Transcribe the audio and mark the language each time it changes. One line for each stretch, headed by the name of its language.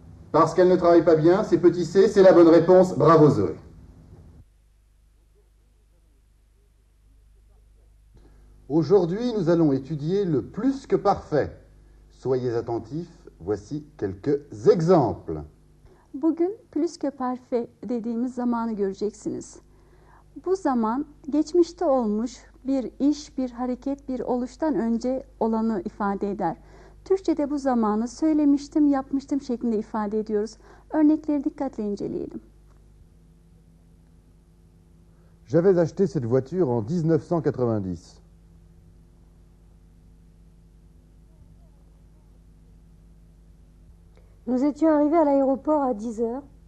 French: Parce qu'elle ne travaille pas bien, c'est petit C, c'est la bonne réponse. Bravo Zoé. Aujourd'hui, nous allons étudier le plus que parfait. Soyez attentifs, voici quelques exemples.
Turkish: Bugün plus que parfait dediğimiz zamanı göreceksiniz. Bu zaman geçmişte olmuş bir iş, bir hareket, bir oluştan önce olanı ifade eder. Türkçe'de bu zamanı söylemiştim, yapmıştım şeklinde ifade ediyoruz. Örnekleri dikkatle inceleyelim.
French: J'avais acheté cette voiture en 1990. Nous étions arrivés à l'aéroport à 10 heures.